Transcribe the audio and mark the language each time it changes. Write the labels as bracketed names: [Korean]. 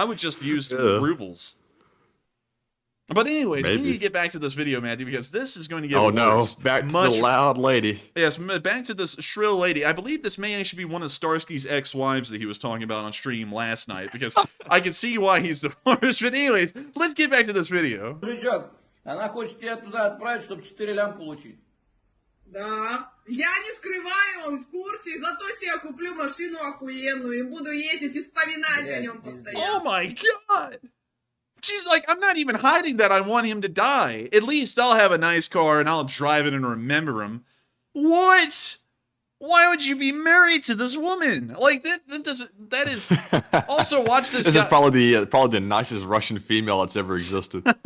[English] I would just use rubles. But anyways, we need to get back to this video, Matthew, because this is going to get worse. Back to the loud lady. Yes, back to this shrill lady. I believe this may actually be one of Starsky's ex-wives that he was talking about on stream last night, because I can see why he's divorced. But anyways, let's get back to this video. [Russian] Мужичок, она хочет тебя туда отправить, чтобы 4 лям получить. Да, я не скрываю, он в курсе, и зато себе куплю машину охуенную и буду ездить и вспоминать о нем постоянно. [English] Oh my god! She's like, I'm not even hiding that I want him to die. At least I'll have a nice car and I'll drive it and remember him. What? Why would you be married to this woman? Like that is. Also, watch this. This is probably the nicest Russian female that's ever existed.